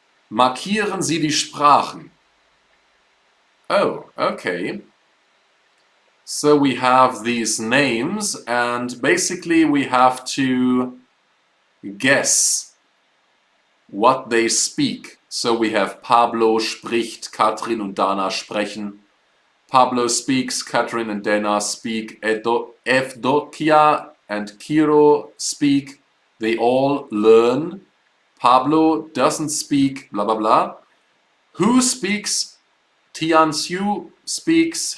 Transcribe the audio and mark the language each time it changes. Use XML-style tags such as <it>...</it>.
<de>Markieren Sie die Sprachen.</de> <en>Oh, okay. So we have these names and basically we have to guess what they speak. So we have</en> <de>Pablo spricht, Katrin und Dana sprechen.</de> <en>Pablo speaks, Katrin and Dana speak. Evdokia and Kiro speak. They all learn. Pablo doesn't speak, blah blah blah. Who speaks? Tianxiu speaks.</en>